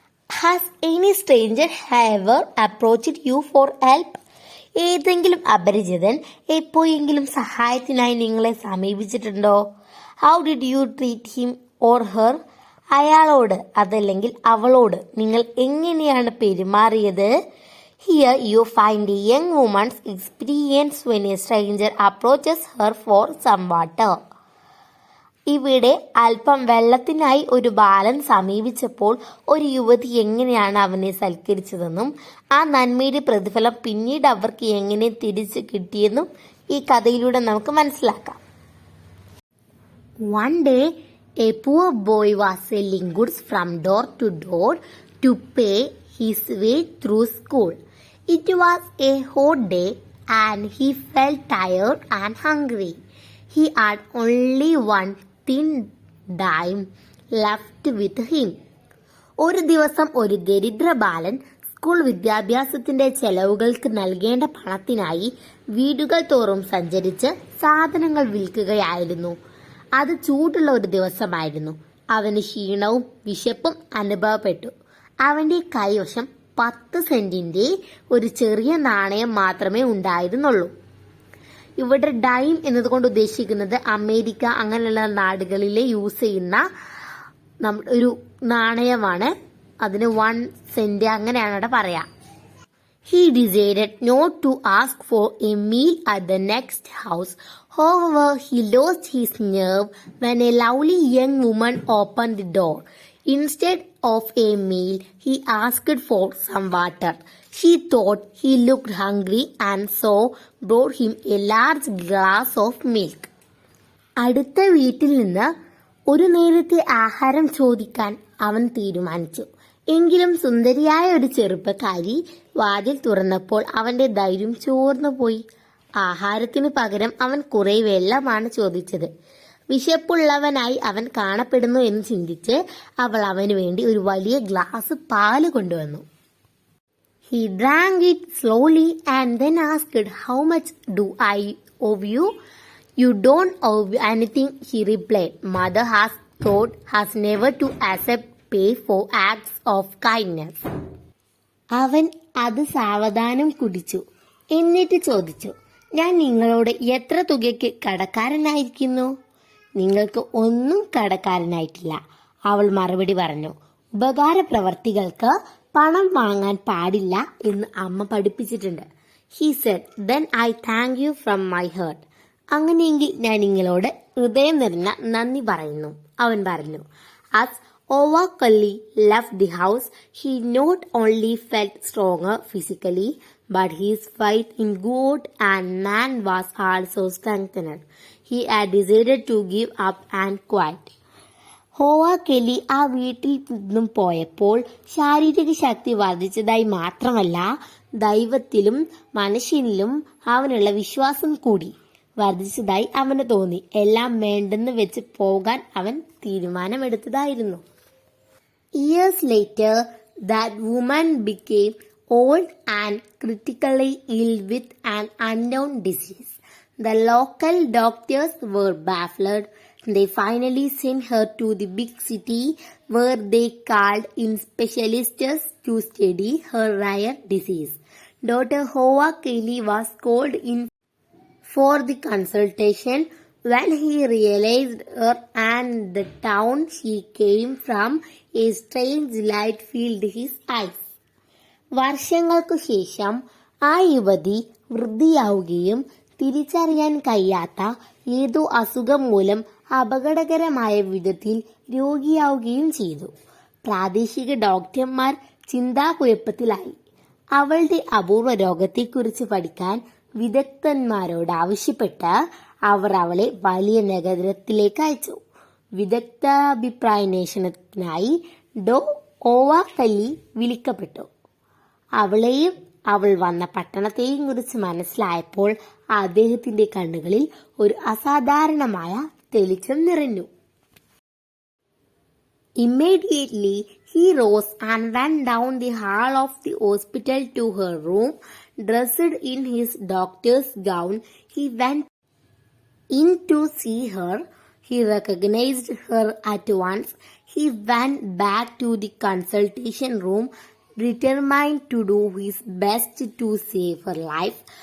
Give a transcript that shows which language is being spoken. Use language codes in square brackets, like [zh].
[en] Has any stranger ever approached you for help? [ml] ഏതെങ്കിലും അപരിചിതൻ എപ്പോഴെങ്കിലും സഹായത്തിനായി നിങ്ങളെ സമീപിച്ചിട്ടുണ്ടോ? [en] How did you treat him or her? [ml] അയാളോട് അതല്ലെങ്കിൽ അവളോട് നിങ്ങൾ എങ്ങനെയാണ് പെരുമാറിയത്? [en] Here you find a young woman's experience when a stranger approaches her for some water. [ml] ഇവിടെ അല്പം വെള്ളത്തിനായി ഒരു ബാലൻ സമീപിച്ചപ്പോൾ ഒരു യുവതി എങ്ങനെയാണ് അവനെ സൽക്കരിച്ചതെന്നും ആ നന്മയുടെ പ്രതിഫലം പിന്നീട് അവർക്ക് എങ്ങനെ തിരിച്ചു കിട്ടിയെന്നും ഈ കഥയിലൂടെ നമുക്ക് മനസ്സിലാക്കാം. [en] One day, a poor boy was selling goods from door to door to pay his way through school. It was a hot day and he felt tired and hungry. He had only one thin dime left with him. [ml] ഒരു ദിവസം ഒരു ദരിദ്ര ബാലൻ school വിദ്യാഭ്യാസത്തിന്റെ ചെലവുകൾക്ക് നൽകേണ്ട പണത്തിനായി വീടുകൾ തോറും സഞ്ചരിച്ച് സാധനങ്ങൾ വിൽക്കുകയായിരുന്നു. അത് ചൂടുള്ള ഒരു ദിവസമായിരുന്നു. അവന് ക്ഷീണവും വിശപ്പും അനുഭവപ്പെട്ടു. അവന്റെ കൈവശം 10 സെന്റിന്റെ ഒരു ചെറിയ നാണയം മാത്രമേ ഉണ്ടായിരുന്നുള്ളൂ. ഇവിടെ ഡൈം എന്നതുകൊണ്ട് ഉദ്ദേശിക്കുന്നത് അമേരിക്ക അങ്ങനെയുള്ള നാടുകളിലെ യൂസ് ചെയ്യുന്ന ഒരു നാണയമാണ്. അതിന് 1 സെന്റ് അങ്ങനെയാണ് അവിടെ പറയാ. [en] He decided not to ask for a meal at the next house. However, he lost his nerve when a lovely young woman opened the door. Instead of a meal, he asked for some water. She thought he looked hungry and so brought him a large glass of milk. [ml] അടുത്ത വീട്ടിൽ നിന്ന് ഒരു നേരത്തെ ആഹാരം ചോദിക്കാൻ അവൻ തീരുമാനിച്ചു. എങ്കിലും സുന്ദരിയായ ഒരു ചെറുപ്പക്കാരി വാതിൽ തുറന്നപ്പോൾ അവന്റെ ധൈര്യം ചോർന്നുപോയി. ആഹാരത്തിന് പകരം അവൻ കുറെ വെള്ളമാണ് ചോദിച്ചത്. വിശപ്പുള്ളവനായി അവൻ കാണപ്പെടുന്നു എന്ന് ചിന്തിച്ച് അവൾ അവന് വേണ്ടി ഒരു വലിയ ഗ്ലാസ് പാല് കൊണ്ടുവന്നു. [en] He drank it slowly and then asked, "How much do I owe you?" "You don't owe anything," he replied. "Mother has taught us never to accept pay for acts of kindness." [ml] അവൻ അത് സാവധാനം കുടിച്ചു. എന്നിട്ട് ചോദിച്ചു, "ഞാൻ നിങ്ങളോട് എത്ര തുകയ്ക്ക് കടക്കാരനായിരിക്കുന്നു?" "നിങ്ങൾക്ക് ഒന്നും കടക്കാരനായിട്ടില്ല," അവൾ മറുപടി പറഞ്ഞു. ഉപകാര പ്രവർത്തികൾക്ക് പണം വാങ്ങാൻ പാടില്ല എന്ന് അമ്മ പഠിപ്പിച്ചിട്ടുണ്ട്. [en] He said, "Then I thank you from my heart." [ml] അങ്ങനെയെങ്കിൽ ഞാൻ നിങ്ങളോട് ഹൃദയം നിറഞ്ഞ നന്ദി പറയുന്നു, അവൻ പറഞ്ഞു. [en] As Owakali left the house, he not only felt stronger physically, but his faith in God and man was also strengthened. He had decided to give up and quit. [ml] ഹോവാക്കെലി ആ വീട്ടിൽ നിന്നും പോയപ്പോൾ ശാരീരിക ശക്തി വർദ്ധിച്ചതായി മാത്രമല്ല, ദൈവത്തിലും മനുഷ്യനിലും അവനുള്ള വിശ്വാസം കൂടി വർദ്ധിച്ചതായി അവന് തോന്നി. എല്ലാം വേണ്ടെന്ന് വെച്ച് പോകാൻ അവൻ തീരുമാനമെടുത്തതായിരുന്നു. [en] Years later, that woman became old and critically ill with an unknown disease. The local doctors were baffled. They finally sent her to the big city where they called in specialists to study her rare disease. Dr. Hoa Kelly was called in for the consultation. When he realized her and the town she came from, a strange light filled his eyes. [ml] വർഷങ്ങൾക്കു ശേഷം ആ യുവതി വൃദ്ധയാവുകയും തിരിച്ചറിയാൻ കഴിയാത്ത ഏതോ അസുഖം മൂലം അപകടകരമായ വിധത്തിൽ രോഗിയാവുകയും ചെയ്തു. പ്രാദേശിക ഡോക്ടർമാർ ചിന്താകുഴപ്പത്തിലായി. അവളുടെ അപൂർവ രോഗത്തെക്കുറിച്ച് പഠിക്കാൻ വിദഗ്ധന്മാരോട് ആവശ്യപ്പെട്ട് അവർ അവളെ വലിയ നഗരത്തിലേക്ക് അയച്ചു. വിദഗ്ധാഭിപ്രായാന്വേഷണത്തിനായി ഡോ ഓവാക്കല്ലി വിളിക്കപ്പെട്ടു. അവളെയും അവൾ വന്ന പട്ടണത്തെയും കുറിച്ച് മനസ്സിലായപ്പോൾ അദ്ദേഹത്തിന്റെ കണ്ണുകളിൽ ഒരു അസാധാരണമായ തെളിച്ചം നിറഞ്ഞു. [en] Immediately, he rose and went down the hall of the hospital to her room. Dressed in his doctor's gown, he went in to see her. He recognized her at once. He went back to the consultation room, determined to do his best to save her life.